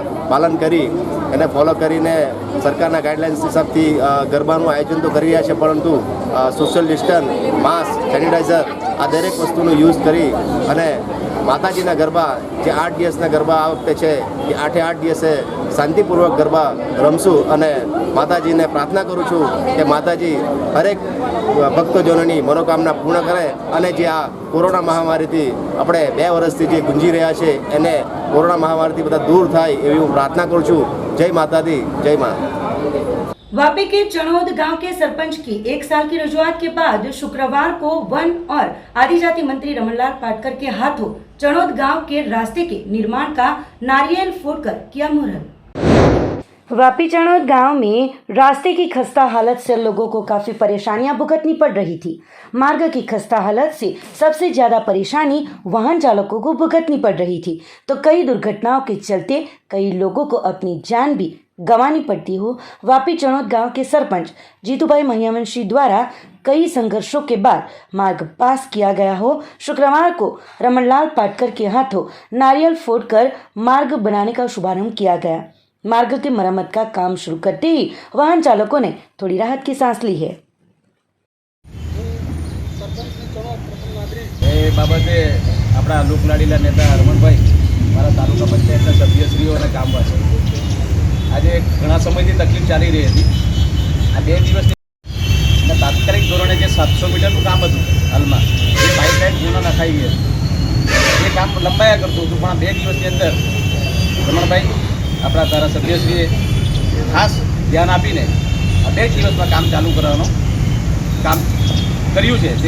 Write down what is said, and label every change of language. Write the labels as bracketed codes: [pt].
[gu] પાલન કરી એને ફોલો કરીને સરકારના ગાઈડલાઇન્સ હિસાબથી ગરબાનું આયોજન તો કરી રહ્યા છે, પરંતુ સોશિયલ ડિસ્ટન્સ, માસ્ક, સેનિટાઈઝર આ દરેક વસ્તુનો યુઝ કરી અને માતાજીના ગરબા જે 8 દિવસના ગરબા આ વખતે છે એ 8 દિવસે શાંતિપૂર્વક ગરબા રમશું અને માતાજીને પ્રાર્થના કરું છું કે માતાજી હરેક ભક્તજનોની મનોકામના પૂર્ણ કરે અને જે આ કોરોના મહામારીથી આપણે 2 વર્ષથી જે ગુંજી રહ્યા છે એને કોરોના મહામારીથી બધા દૂર થાય એવી હું પ્રાર્થના કરું છું। [hi] जय माता दी, जय माँ। वापी के चणोद गांव के सरपंच की 1 साल की रजूआत के बाद शुक्रवार को वन और आदिजाति मंत्री रमनलाल पाटकर के हाथों चणोद गांव के रास्ते के निर्माण का नारियल फोड़कर किया मुहूर्त। वापी चणोद गांव में रास्ते की खस्ता हालत से लोगों को काफी परेशानियां भुगतनी पड़ रही थी। मार्ग की खस्ता हालत से सबसे ज्यादा परेशानी वाहन चालकों को भुगतनी पड़ रही थी, तो कई दुर्घटनाओं के चलते कई लोगों को अपनी जान भी गंवानी पड़ती हो। वापी चणोद गांव के सरपंच जीतूभाई महियावंशी द्वारा कई संघर्षों के बाद मार्ग पास किया गया हो। शुक्रवार को रमनलाल पाटकर के हाथों नारियल फोड़कर मार्ग बनाने का शुभारंभ किया गया। मार्ग की मरम्मत का काम शुरू करते ही वाहन चालकों ने थोड़ी राहत की सांस ली है। [gu] એ બાબતે આપણા લોકલાડીલા નેતા રમણભાઈ મારા તાલુકા પંચાયતના સભ્યશ્રીઓ અને ગામવાસીઓ આજે ઘણા સમયથી તકલીફ ચાલી રહી હતી। આ 2 દિવસની તાત્કાલિક ધોરણે જે 700 મીટરનું કામ હતું હાલમાં એ પાઇપલાઇન પૂર્ણ નખાઈ ગઈ હતી। એ કામ લંબાયા કરતું હતું, પણ 2 દિવસની અંદર રમણભાઈ આપણા ધારાસભ્યશ્રીએ ખાસ ધ્યાન આપીને આ 2 દિવસમાં કામ ચાલુ કરવાનું કામ કર્યું છે।